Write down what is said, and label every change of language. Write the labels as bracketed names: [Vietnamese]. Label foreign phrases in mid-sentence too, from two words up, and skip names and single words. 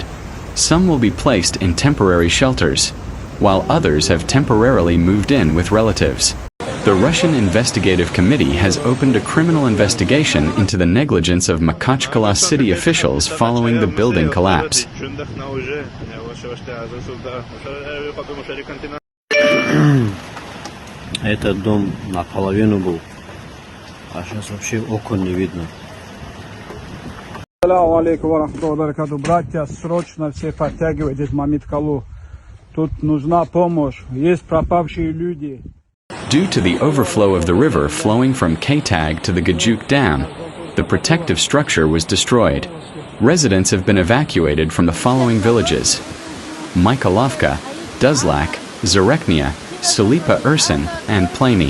[English] Some will be placed in temporary shelters, while others have temporarily moved in with relatives. The Russian Investigative Committee has opened a criminal investigation into the negligence of Makhachkala city officials following the building collapse. [Russian] Этот дом наполовину был, а сейчас вообще окон не видно. [Arabic] السلام عليكم ورحمة الله وبركاته. [Russian] Братья, срочно все подтягивайтесь в Makhachkala. Тут нужна помощь. Есть пропавшие люди. [English] Due to the overflow of the river flowing from Kejukh to the Gejukh Dam, the protective structure was destroyed. Residents have been evacuated from the following villages: Mykolovka, Duzlak, Zareknia, Salipa Ursin, and Plany.